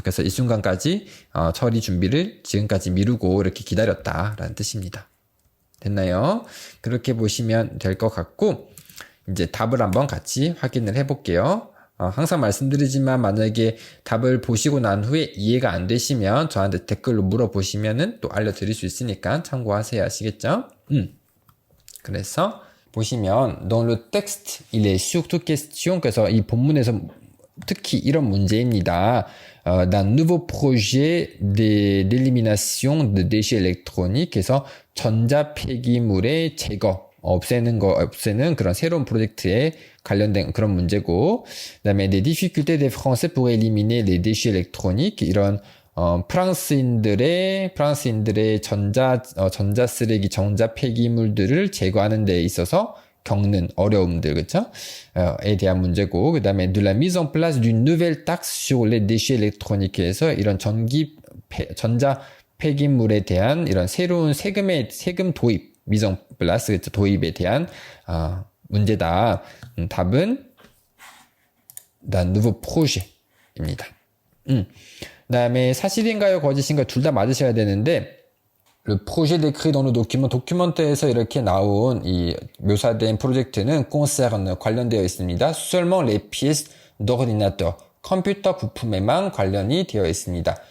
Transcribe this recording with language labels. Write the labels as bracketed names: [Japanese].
[Korean] 그래서 이 순간까지 처리 준비를 지금까지 미루고 이렇게 기다렸다라는 뜻입니다. 됐나요? 그렇게 보시면 될 것 같고 이제 답을 한번 같이 확인을 해볼게요. 항상 말씀드리지만 만약에 답을 보시고 난 후에 이해가 안 되시면 저한테 댓글로 물어보시면은 또 알려드릴 수 있으니까 참고하세요. 아시겠죠? 그래서 보시면 [French] dans le texte, il est surtout question. [Korean] 그래서 이 본문에서 특히 이런 문제입니다. [French] d'un nouveau projet d'élimination de déchets électroniques. [Korean] 그래서 전자 폐기물의 제거, 없애는 그런 새로운 프로젝트에 관련된 그런 문제고, 그다음에 [French] des difficultés des Français pour éliminer les déchets électroniques. [Korean] 이런 프랑스인들의 전자 쓰레기, 전자 폐기물들을 제거하는 데 있어서 겪는 어려움들, 그쵸? 에 대한 문제고, 그 다음에 [French] de la mise en place d'une nouvelle taxe sur les déchets électroniques [Korean] 에서 이런 전자 폐기물에 대한 이런 새로운 세금 도입, [French] mise en place, [Korean] 그쵸? 도입에 대한, 문제다. 답은 [French] d'un nouveau projet [Korean] 입니다. 그다음에 사실인가요, 거짓인가요? 둘 다 맞으셔야 되는데 [French] le projet décrit dans le document, [Korean] 도큐먼트에서 이렇게 나온 이 묘사된 프로젝트는 concerne 관련되어 있습니다. [French] seulement les pièces d'ordinateur, [Korean] 컴퓨터 부품에만 관련이 되어 있습니다.